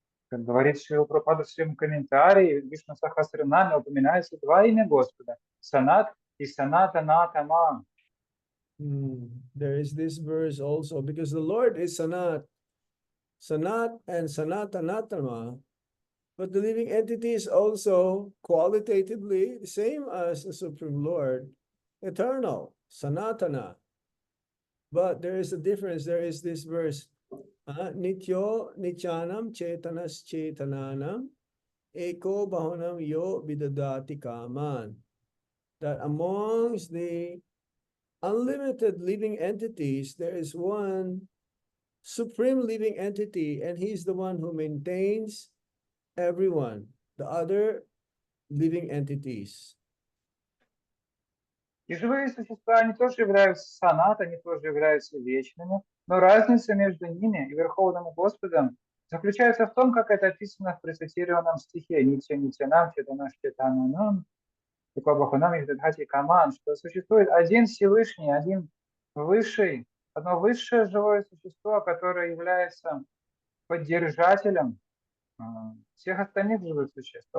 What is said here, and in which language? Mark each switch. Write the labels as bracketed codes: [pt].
[ru] Как говорит Шрила Прабхупада в своем комментарии, в Вишну Сахасранаме упоминается два имя Господа – Санат и Санатанатама. [en] There is this verse also, because the Lord is Sanat, Sanat and Sanatanatama, but the living entity is also qualitatively the same as the Supreme Lord, eternal, Sanatana. But there is a difference. There is this verse, [sa] Nityo Nityanam Chetanas Chetananam Eko Bahunam Yo Vidadati Kaman. [en] That amongst the unlimited living entities, there is one supreme living entity, and he's the one who maintains everyone, the other living entities. [ru] И живые существа, они тоже являются санат, они тоже являются вечными, но разница между ними и Верховным Господом заключается в том, как это описано в процитированном стихе [sa] «Нитя Нитянам Четанаш Четананам Икобахунам Ихдадхати Каман», [ru] что существует один Всевышний, один высший, одно высшее живое существо, которое является поддержателем всех остальных живых существ.